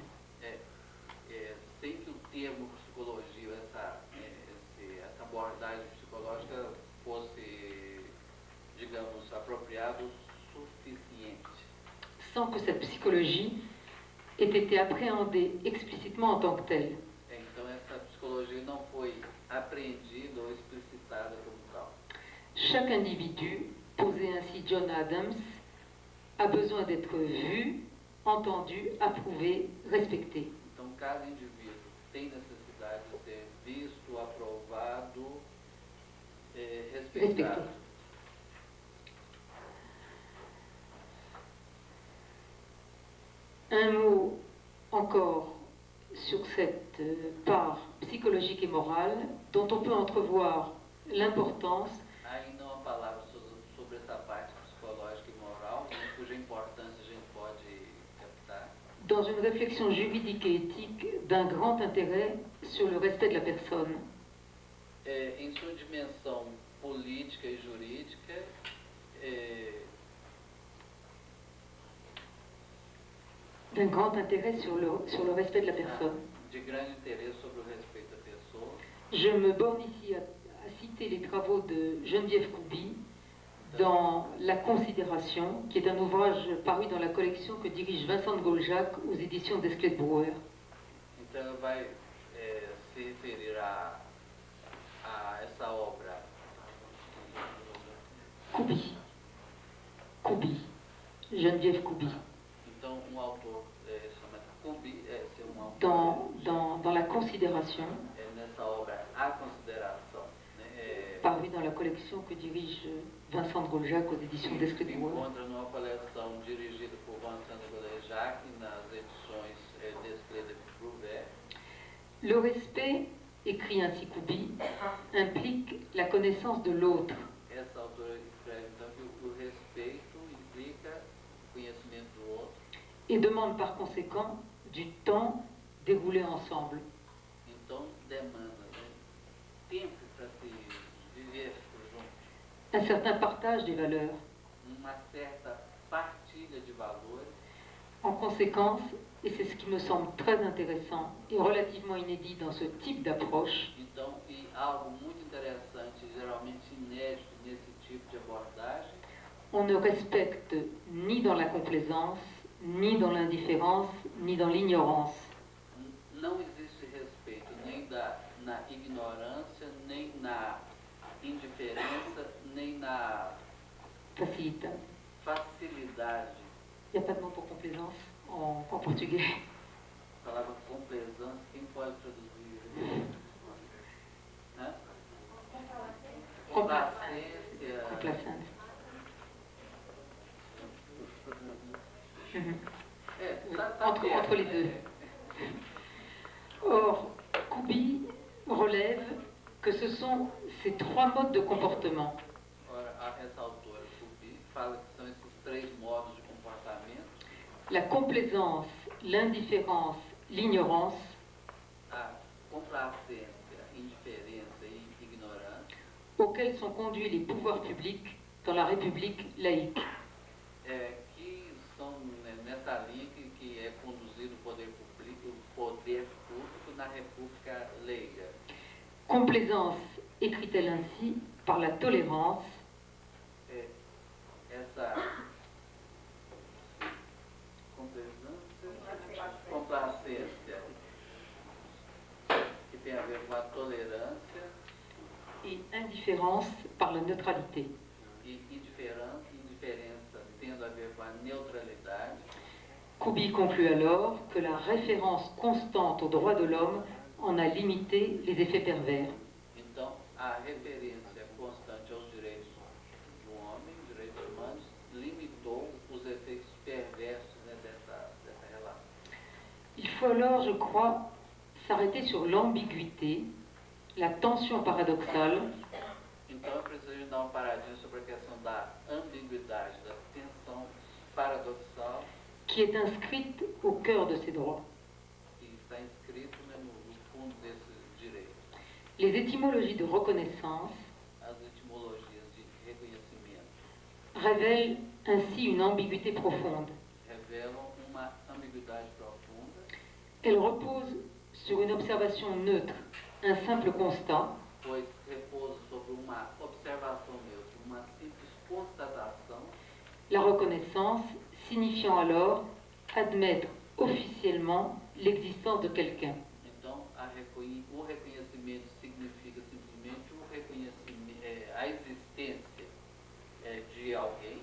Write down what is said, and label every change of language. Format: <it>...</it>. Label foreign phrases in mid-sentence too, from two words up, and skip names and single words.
<pt>Sem que o termo psicologia, essa abordagem psicológica fosse, digamos, apropriado o suficiente.</pt> <fr>Sans que cette psychologie ait été appréhendée explicitement en tant que telle.</fr> <pt>Então essa psicologia não foi apreendida ou explicitada como tal.</pt> <fr>Chaque individu, posait ainsi John Adams, a besoin d'être vu, entendu, approuvé, respecté.</fr> <pt>Então cada indivíduo tem necessidade de ser visto, aprovado, respeitado.</pt> <fr>Respecté. Un mot encore sur cette part psychologique et morale dont on peut entrevoir l'importance</fr> <pt>Ainda uma palavra sobre essa parte psicológica e moral, cuja importância a gente pode captar.</pt> <fr>dans une réflexion juridique et éthique d'un grand intérêt sur le respect de la personne.</fr> <pt>Em sua dimensão política e jurídica,</pt> <fr>D'un grand intérêt sur le respect de la personne.</fr> <pt>de grande interesse sobre o respeito à pessoa.</pt> <fr>Je me borne ici à citer les travaux de Geneviève Couby dans La Considération, qui est un ouvrage paru dans la collection que dirige Vincent de Goljac aux éditions d'Esclet de Brouwer.</fr> <pt>Então ela vai se referir a essa obra. Couby. Geneviève Couby. Então autor chama Couby, é um autor</pt> <fr>Dans La Considération,</fr> <pt>nessa obra A Consideração, né,</pt> <fr>paru dans la collection que dirige Vincent de Goljac aux éditions</fr> <pt>se</pt> <fr>d'Esclet de Brouwer.</fr> <pt>encontra numa coleção dirigida por Vincent de Goljac nas edições d'Esclet de Brouwer.</pt> <fr>Le respect, écrit ainsi Couby, implique la connaissance de l'autre.</fr> <pt>Essa autora escreve então que o respeito implica o conhecimento do outro.</pt> <fr>Et demande par conséquent du temps déroulé ensemble.</fr> <pt>Então demanda, né, tempo para se viver junto,</pt> <fr>Un certain partage des valeurs.</fr> <pt>uma certa partilha de valores.</pt> <fr>En conséquence, et c'est ce qui me semble très intéressant et relativement inédit dans ce type d'approche,</fr> <pt>Então, e algo muito interessante, geralmente inédito nesse tipo de abordagem,</pt> <fr>on ne respecte ni dans la complaisance, ni dans l'indifférence, ni dans l'ignorance.</fr> <pt>não existe respeito nem na ignorância, nem na indiferença, nem na</pt> <fr>Facilite.</fr> <pt>facilidade.</pt> <fr>Il n'y a pas de mot pour complaisance en portugais.</fr> <pt>A palavra complaisance, quem pode traduzir? Hã? Complacência. Complacente. Mhm.</pt> <fr>Entre les deux. Or, Couby relève que ce sont ces trois modes de comportement.</fr> <pt>Ora, essa autora, Couby, fala que são esses três modos de comportamento:</pt> <fr>La complaisance, l'indifférence, l'ignorance,</fr> <pt>a complacência, indiferença e ignorância,</pt> <fr>auxquels sont conduits les pouvoirs publics dans la République laïque.</fr> <pt>que são nessa linha que é conduzido o poder público na República Leiga.</pt> <fr>Complaisance, écrit-elle ainsi, par la tolérance,</fr> <pt>Essa complacência que tem a ver com a tolerância</pt> <fr>et indifférence par la neutralité.</fr> <pt>e indiferença tendo a ver com a neutralidade.</pt> <fr>Couby conclut alors que la référence constante aux droits de l'homme en a limité les effets pervers.</fr> <pt>Então, a referência constante aos direitos do homem, direitos humanos, limitou os efeitos perversos, né, dessa relação.</pt> <fr>Il faut alors, je crois, s'arrêter sur l'ambiguïté, la tension paradoxale,</fr> <pt>Então, eu preciso dar uma paradinha sobre a questão da ambiguidade, da tensão paradoxal</pt> <fr>qui est inscrite au cœur de ces droits.</fr> <pt>que está inscrito, né, no fundo desses direitos.</pt> <fr>Les étymologies de reconnaissance</fr> <pt>As etimologias de reconhecimento</pt> <fr>révèlent ainsi une ambiguïté profonde.</fr> <pt>revelam uma ambiguidade ambiguidade profunda,</pt> <fr>Elle repose sur une observation neutre, un simple constat,</fr> <pt>pois repousa sobre uma observação neutra, uma simples constatação,</pt> <fr>la reconnaissance signifiant alors admettre officiellement l'existence de quelqu'un.</fr> <pt>então o reconhecimento significa simplesmente a existência de alguém,</pt>